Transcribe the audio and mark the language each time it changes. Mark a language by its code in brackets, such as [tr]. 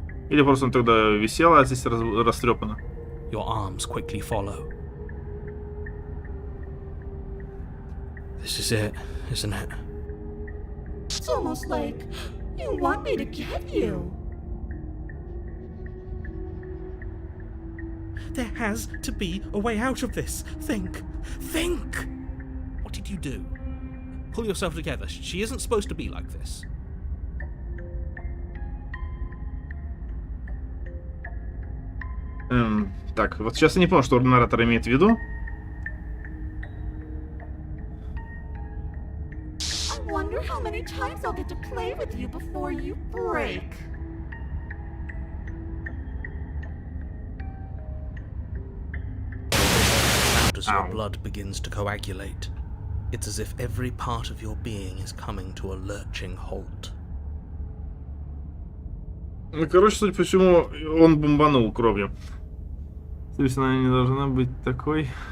[ru] Или просто он тогда висел, а здесь растрепано. [en] Your arms quickly follow. This is it, isn't it? It's almost like you want me to get you. There has to be a way out of this. Think. Think! What did you do? Pull yourself together. She isn't supposed to be like this. [ru] Так, вот сейчас я не понял, что наратор имеет в виду. [en] I wonder how many times I'll get to play with you before you break. As your blood begins to coagulate, it's as if every part of your being is coming to a lurching halt. [ru] Ну, короче, судя по всему, он бомбанул кровью. То есть она не должна быть такой.